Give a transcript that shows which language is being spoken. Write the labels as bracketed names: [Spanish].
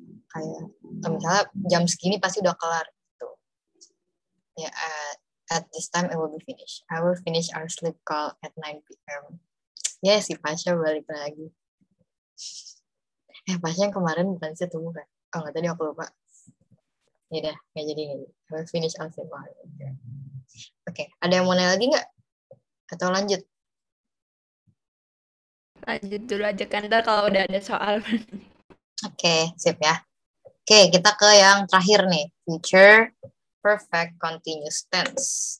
[Indonesian] Kayak misalnya jam segini pasti udah kelar gitu. [English] Ya, at this time I will be finished. I will finish our sleep call at 9 p.m. [Indonesian] Ya, si Pasha balik lagi. Pasha yang kemarin bukan sih tuh bukan? Oh, nggak, tadi aku lupa. Ya udah, nggak jadi. [English] I will finish our sleep call. [Indonesian] Oke, ada yang mau nanya lagi nggak? Atau lanjut? Lanjut dulu aja kan, ntar kalau udah ada soal. Oke, sip ya. Oke, kita ke yang terakhir nih. Future perfect continuous tense.